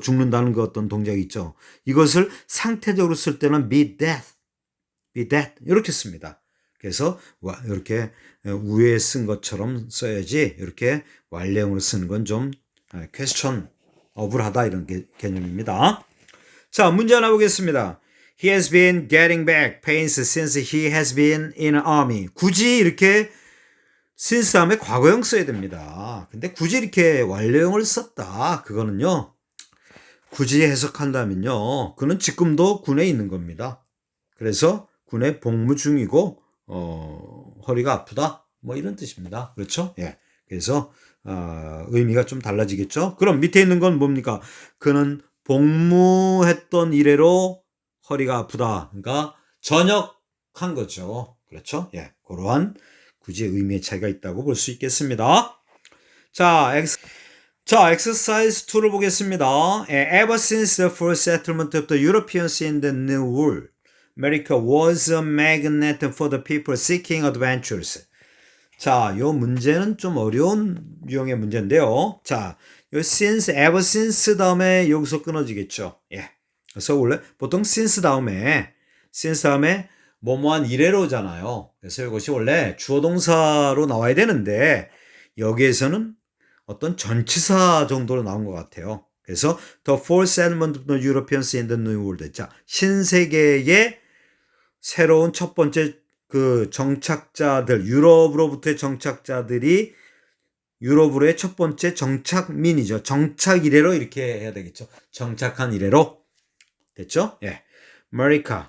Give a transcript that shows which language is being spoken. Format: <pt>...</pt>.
<ko>죽는다는 그 어떤 동작이 있죠. 이것을 상태적으로 쓸 때는</ko> <en>be dead</en> <ko>이렇게 씁니다. 그래서 이렇게 위에 쓴 것처럼 써야지 이렇게 완료형으로 쓰는 건 좀 question 어불하다 이런 개념입니다. 자, 문제 하나 보겠습니다.</ko> <en>He has been getting back pains since he has been in army.</en> <ko>굳이 이렇게 since 다음에 과거형 써야 됩니다. 근데 굳이 이렇게 완료형을 썼다. 그거는요. 굳이 해석한다면요. 그는 지금도 군에 있는 겁니다. 그래서 군에 복무 중이고 허리가 아프다. 뭐 이런 뜻입니다. 그렇죠? 예. 그래서 의미가 좀 달라지겠죠? 그럼 밑에 있는 건 뭡니까? 그는 복무했던 이래로 허리가 아프다. 그러니까 전역한 거죠. 그렇죠? 예. 그러한 굳이 의미의 차이가 있다고 볼 수 있겠습니다. 자, exercise 2를 보겠습니다.</ko> <en>Ever since the first settlement of the Europeans in the New World, America was a magnet for the people seeking adventures.</en> <ko>자, 요 문제는 좀 어려운 유형의 문제인데요. 자, 요 since,</ko> <en>ever since</en> <ko>다음에 여기서 끊어지겠죠. 예. 그래서 원래 보통 since 다음에 뭐뭐한 이래로잖아요. 그래서 이것이 원래 주어 동사로 나와야 되는데 여기에서는 어떤 전치사 정도로 나온 것 같아요. 그래서</ko> <en>the fourth settlement of the Europeans in the New World.</en> <ko>자, 신세계의 새로운 첫 번째 그 정착자들, 유럽으로부터의 정착자들이 유럽으로의 첫 번째 정착민이죠. 정착 이래로 이렇게 해야 되겠죠. 정착한 이래로. 됐죠? 예. America.</ko>